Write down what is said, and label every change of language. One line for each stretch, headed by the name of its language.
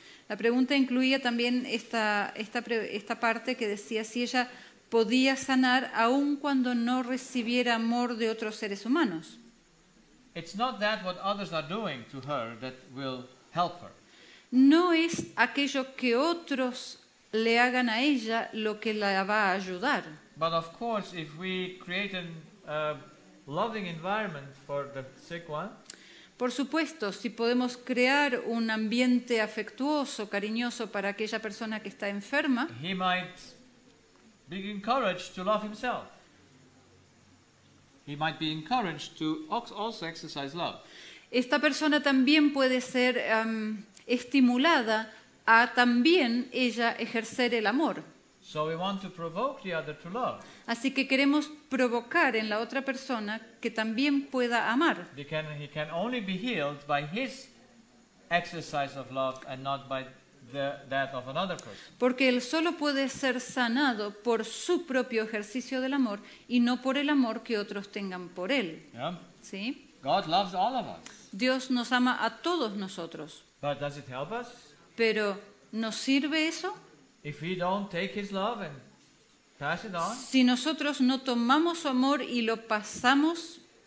Spanish: La pregunta incluía también esta parte que decía si ella podía sanar aun cuando no recibiera amor de otros seres humanos.
English: It's not that what others are doing to her that will help her.
Spanish: No es aquello que otros le hagan a ella lo que la va a ayudar.
English: But of course, if we create a loving environment for the sick one,
Spanish: Por supuesto, si podemos crear un ambiente afectuoso, cariñoso para aquella persona que está enferma,
English: he might be encouraged to love himself. He might be encouraged to also exercise love.
Spanish: esta persona también puede ser estimulada a también ella ejercer el amor.
English: So we want to provoke the other to love.
Spanish: Así que queremos provocar en la otra persona que también pueda amar.
English: He can only be healed by his exercise of love and not by that of another person.
Spanish: Porque él solo puede ser sanado por su propio ejercicio del amor y no por el amor que otros tengan por él.
English: Yeah?
Spanish: ¿Sí?
English: God loves all of us.
Spanish: Dios nos ama a todos nosotros.
English: But does it help us?
Spanish: Pero ¿nos sirve eso?
English: If we don't take his love and pass it on,
Spanish: Si nosotros no tomamos su amor y lo pasamos,